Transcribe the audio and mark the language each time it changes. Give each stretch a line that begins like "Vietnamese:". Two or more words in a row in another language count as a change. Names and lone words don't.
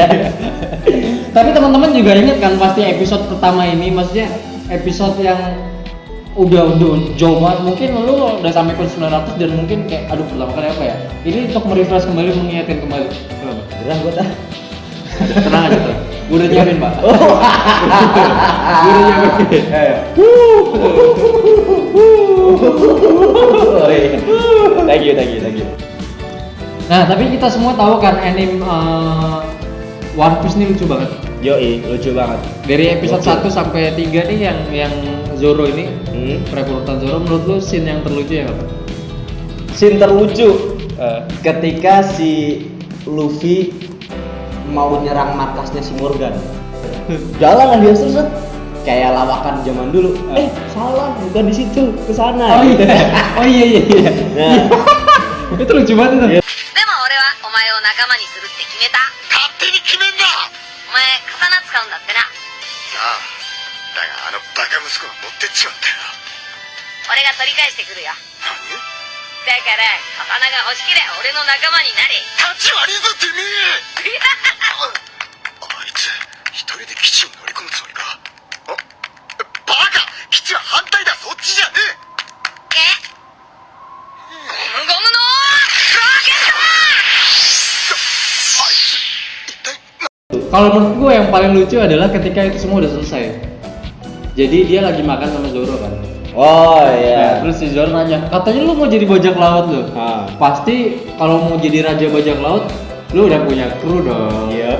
Indonesian: Tapi teman-teman juga ingat kan pasti episode pertama ini, maksudnya episode yang udah jauh banget, mungkin lu udah sampai ke 900 dan mungkin kayak aduh pertama kali apa ya, ini untuk merefresh kembali, mengingatkan kembali. Kenapa? Gerah gua dah. Tenang aja tuh, gue udah nyiapin pak. Oh. Gue udah nyiapin.
English: Thank you.
Indonesian: Nah tapi kita semua tahu kan anime One Piece ini lucu banget. Yoi, lucu banget. Dari episode 1 sampai 3 nih yang Zoro ini, perekrutan Zoro, menurut lu scene yang terlucu yang apa? Scene terlucu ketika si Luffy mau nyerang markasnya si Morgan. Jalan lah dia terus kayak lawakan zaman dulu. Salah, bukan di situ, ke sana. Oh iya. Nah, Itu lucu banget itu.
Japanese: でも俺はお前を仲間にするって決めた。勝手に決めんな。お前刀使うんだってな。ああ、だがあのバカ息子が持ってっちまったよ。俺が取り返してくるよ。何？だから刀が欲しけりゃ俺の仲間になれ。立ち悪いぞてめえ。あいつ一人で基地を乗り込むつもりか。バカ！基地は反対だ、そっちじゃねえ。ゴムゴムのロケット。あいつ一体
Indonesian: Kalau menurut gue yang paling lucu adalah ketika itu semua udah selesai. Jadi dia lagi makan sama Zoro kan. oh Nah, iya. terus si Zoro nanya, katanya lu mau jadi bajak laut lu? Pasti kalau mau jadi raja bajak laut, lu udah punya kru dong. Iya.